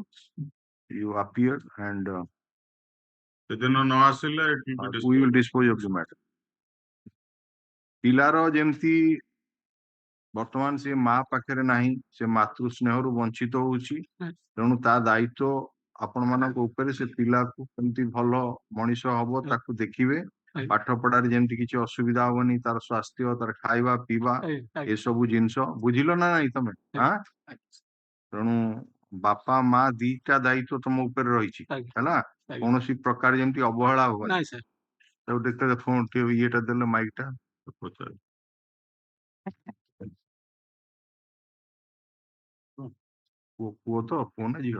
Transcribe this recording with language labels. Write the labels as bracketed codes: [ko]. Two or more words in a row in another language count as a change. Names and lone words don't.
[en] You appear and [or] ସେଦିନ ନ ଆସିଲେ [en] it will be we will disposed. dispose of the matter. [or] ପିଲାର ଯେମିତି ବର୍ତ୍ତମାନ ସେ ମା ପାଖରେ ନାହିଁ ସେ ମାତୃ ସ୍ନେହରୁ ବଞ୍ଚିତ ହଉଛି ତେଣୁ ତା ଦାୟିତ୍ୱ ଆପଣ ମାନଙ୍କ ଉପରେ ସେ ପିଲାକୁ କେମିତି ଭଲ ମଣିଷ ହବ ତାକୁ ଦେଖିବେ ପାଠ ପଢାରେ ଯେମିତି କିଛି ଅସୁବିଧା ହବନି ତାର ସ୍ୱାସ୍ଥ୍ୟ ତାର ଖାଇବା ପିଇବା ଏସବୁ ଜିନିଷ ବୁଝିଲ ନା ନାଇଁ ତମେ ତେଣୁ ବାପା ମା ଦିଟା ଦାୟିତ୍ୱ ତମ ଉପରେ ରହିଛି ହେଲା କୌଣସି ପ୍ରକାର ଯେମିତି ଅବହେଳା ହବନି ତାକୁ ଦେଖ ଫୋନ ଇଏଟା ଦେଲେ ମାଇକ ଟା ପଚାର ପୁଅ ତ ପୁଅ ନା ଝିଅ?